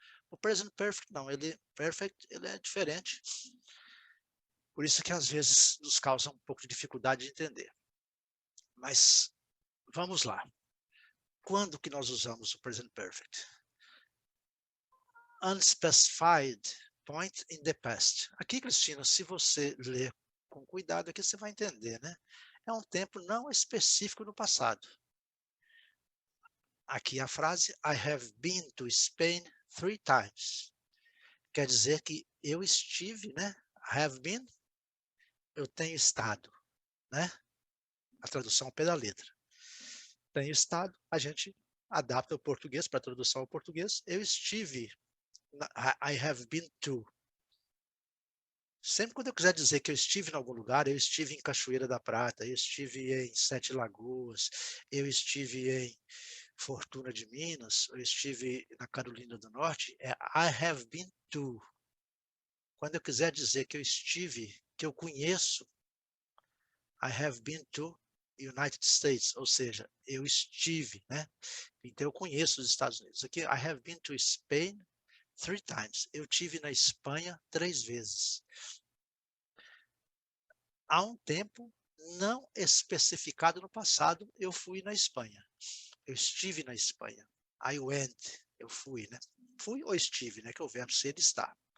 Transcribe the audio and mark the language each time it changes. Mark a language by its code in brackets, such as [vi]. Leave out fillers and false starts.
[pt] O present perfect não, ele é diferente. Por isso que às vezes nos causa um pouco de dificuldade de entender. Mas vamos lá. Quando que nós usamos o present perfect? [en] Unspecified point in the past. [pt] Aqui, Cristina, se você ler com cuidado, aqui você vai entender, né? É um tempo não específico no passado. Aqui a frase, [en] I have been to Spain 3 times. [pt] Quer dizer que eu estive, né? Have been, eu tenho estado, né? A tradução ao pé da letra. Tenho estado, a gente adapta o português para a tradução ao português. Eu estive, [en] I have been to. [pt] Sempre quando eu quiser dizer que eu estive em algum lugar, eu estive em Cachoeira da Prata, eu estive em Sete Lagoas, eu estive em Fortuna de Minas, eu estive na Carolina do Norte, é [en] I have been to. [pt] Quando eu quiser dizer que eu estive, que eu conheço, [en] I have been to United States, [pt] ou seja, eu estive, né? Então eu conheço os Estados Unidos. [en] Aqui, I have been to Spain 3 times. [pt] Eu tive na Espanha 3 vezes. Há um tempo não especificado no passado, eu fui na Espanha. Eu estive na Espanha. I went, eu fui, né? Fui ou estive, né? Que é o verbo ser e estar.